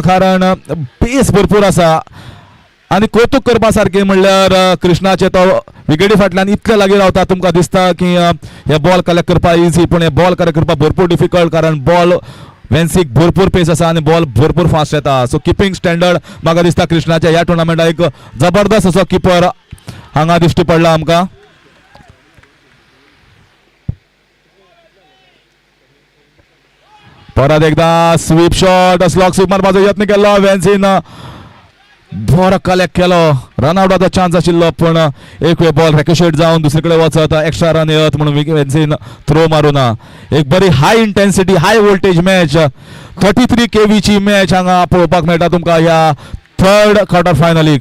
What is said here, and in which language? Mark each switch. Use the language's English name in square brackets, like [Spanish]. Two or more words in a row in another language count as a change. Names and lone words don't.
[Konkani] कारण पेस भरपूर आसा आणि कौतुक करपा सारकें म्हणल्यार कृष्णाचे तो विकेटी फाटल्यान इतले लागीं रावता तुमकां दिसता की हे [English] ball collect [Konkani] करपा इजी पण हे [English] ball collect [Konkani] करपा भरपूर डिफिकल्ट कारण बॉल वेन्सीक भरपूर पेस आसा आणि बॉल भरपूर फास्ट येता. [English] So keeping standard [Konkani] म्हाका दिसता कृष्णाच्या ह्या टुर्नामेंटाक एक जबरदस्त असो किपर हांगा दिश्टी पडला आमकां. परत एकदा [English] sweep shot slog sweep [Konkani] मारपाचो यत्न केलो वेन्सीन बरो कलेक्ट केलो. रनआउटाचो चान्स आशिल्लो पण एक वेळ बॉल रॅकोशेट जावन दुसरे कडेन वचत [English] extra run [Konkani] येत म्हणून वेन्सीन थ्रो मारुना. एक बरी [English] high intensity high voltage match [Konkani] 33 KV ची मॅच हांगा पळोवपाक मेळटा तुमकां ह्या [English] third quarter [Konkani] फायनलीक.